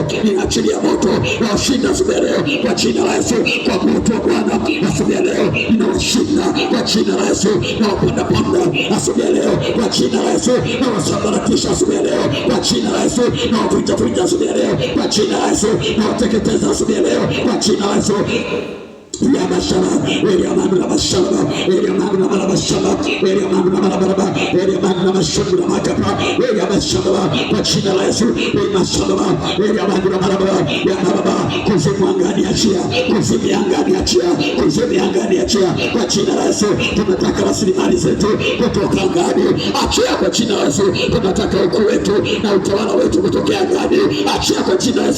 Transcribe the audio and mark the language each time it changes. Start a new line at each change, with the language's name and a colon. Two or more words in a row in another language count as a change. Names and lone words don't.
Swahili: Ninaachilia moto, na washinda asubuhi leo kwa jina la Yesu, kwa moto wa Bwana asubuhi leo. Ninawashinda kwa jina la Yesu, na wapanda asubuhi leo kwa jina la Yesu, na wasambaratisha asubuhi leo kwa jina la Yesu, na wavunja asubuhi leo kwa jina la Yesu, na wateketeza asubuhi leo kwa jina la Yesu. Yabashaba, Yamandura Bashaba, Yamandura Bashaba, Yamandura Baraba, Yamandura Shandura Makapa, Yabashaba, kwa jina la Yesu. Yamashaba, Yamandura Baraba, Yamaba, kuzimu angani achia, kuzimu angani achia, kuzimu angani achia, kwa jina la Yesu. Tunataka rasilimali zetu kutoka angani, achia kwa jina la Yesu. Tunataka ukuu wetu na utawala wetu kutoka angani, achia kwa jina la Yesu.